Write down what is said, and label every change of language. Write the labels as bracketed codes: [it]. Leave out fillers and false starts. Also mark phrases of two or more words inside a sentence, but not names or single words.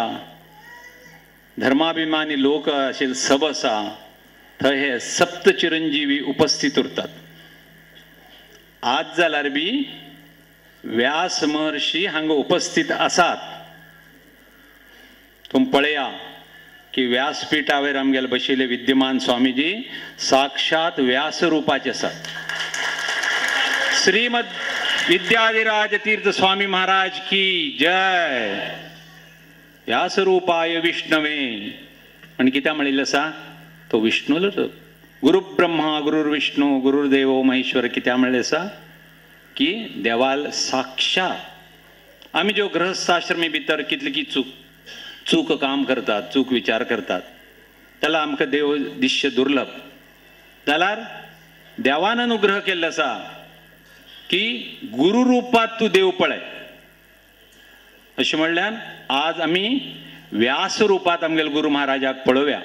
[kok] धर्माभिमानी लोक असे सब आसा थंय हे सप्त चिरंजीवी उपस्थित उरतात. आज जाल्यार बी व्यास महर्षी हांगा उपस्थित आसात. तुम्ही पळया की व्यासपीठावर आमगेले बशिल्ले विद्यमान स्वामीजी साक्षात व्यास रूपाचे आसात. श्रीमद विद्याधिराज तीर्थ स्वामी महाराज की जय. [sa] व्यासरूपाय विष्णवे. [kok] आणि कित्या म्हणिल्लें आसा तो विष्णूलो [sa] गुरु ब्रह्मा गुरुर्विष्णू गुरुर्देव महेश्वर. [kok] कित्या म्हणिल्लें आसा की देवाल साक्षात. आमी ज्यो गृहस्थाश्रमी भितर कितले की चूक काम करतात, चूक विचार करतात, त्याला आमकां देव दिश्य दुर्लभ. जाल्यार देवान अनुग्रह केल्लो आसा की गुरु रूपात तूं देव पळय अशें म्हणल्यार आज आमी व्यास रूपात आमगेले गुरु महाराजाक पळोवया.